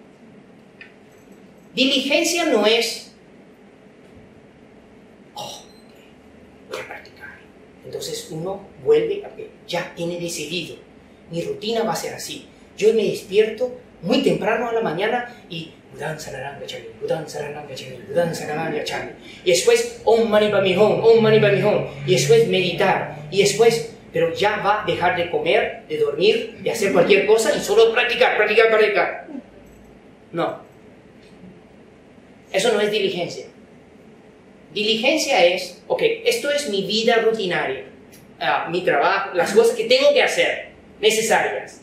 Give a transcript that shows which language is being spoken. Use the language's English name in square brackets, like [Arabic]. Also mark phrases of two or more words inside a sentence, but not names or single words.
[Spanish] Diligencia no es, voy a practicar. Entonces uno vuelve a que ya tiene decidido, mi rutina va a ser así. Yo me despierto muy temprano a la mañana y [Pali] Budan Sararam Gacchami, Budan Sararam Gacchami, Budan Sararam Gacchami. [Spanish] Y después [Sanskrit] Om Mani Padme Hum, Om Mani Padme Hum. [Spanish] Y después meditar. Y después, pero ya va a dejar de comer, de dormir, de hacer cualquier cosa y solo practicar, practicar, practicar. No. Eso no es diligencia. Diligencia es, ok, esto es mi vida rutinaria, mi trabajo, las cosas que tengo que hacer, necesarias.